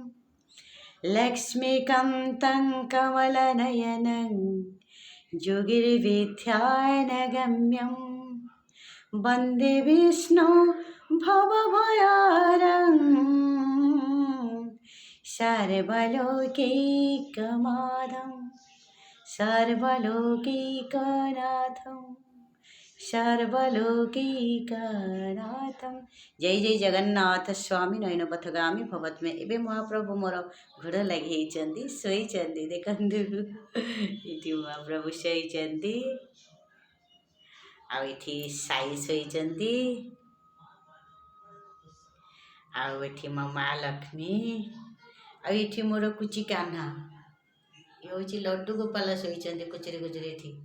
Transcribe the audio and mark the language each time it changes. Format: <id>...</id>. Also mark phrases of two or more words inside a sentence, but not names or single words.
<sa>लक्ष्मीकान्तं कमलनयनं योगिर्विद्यानगम्यं वन्दे विष्णु भवभयहरं सर्वलोकैकनाथं सर्वलोकैकनाथं सर्वलोकैकनाथं। जय जय जगन्नाथ स्वामी नयन पथगामी भवत्मे।</sa> <or>ଏବେ ମହାପ୍ରଭୁ ମୋର ଘୋଡ଼ ଲାଗିଛନ୍ତି, ଶୋଇଛନ୍ତି। ଦେଖନ୍ତୁ ଏଠି ମହାପ୍ରଭୁ ଶୋଇଛନ୍ତି, ଆଉ ଏଠି ସାଇ ଶୋଇଛନ୍ତି, ଆଉ ଏଠି ମୋ ମା ଲକ୍ଷ୍ମୀ, ଆଉ ଏଠି ମୋର କୁଚି କାହ୍ନା, ଏ ହେଉଛି ଲଡ଼ୁ ଗୋପାଳ ଶୋଇଛନ୍ତି କୁଚୁରି କୁଚୁରି ଏଠି।</or>